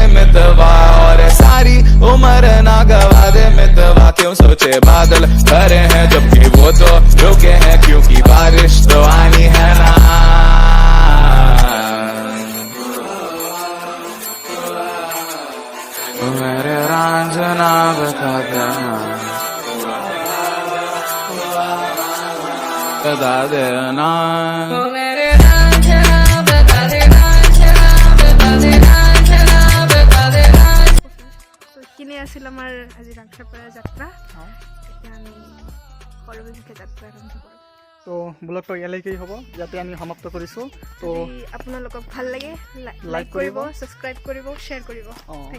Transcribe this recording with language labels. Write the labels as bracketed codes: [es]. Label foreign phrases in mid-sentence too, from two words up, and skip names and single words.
[hi] मितवा और सारी उम्र ना गवा दे मितवा क्यों सोचे बादल भरे हैं जबकि वो तो रुके हैं क्योंकि बारिश तो आनी है ना मेरे रांझना बता देना बता देना [as] আছিল আমাৰ আজি ৰাংচাপাৰা যাত্ৰা অঁ এতিয়া আমি সৰ্বমুখী যাত্ৰা আৰম্ভ কৰিম তো ব্লগটো ইয়ালৈকেই হ'ব ইয়াতে আমি সমাপ্ত কৰিছোঁ তো যদি আপোনালোকক ভাল লাগে Like লাইক কৰিব কৰিব। ছাবস্ক্ৰাইব কৰিব শ্বেয়াৰ কৰিব অঁ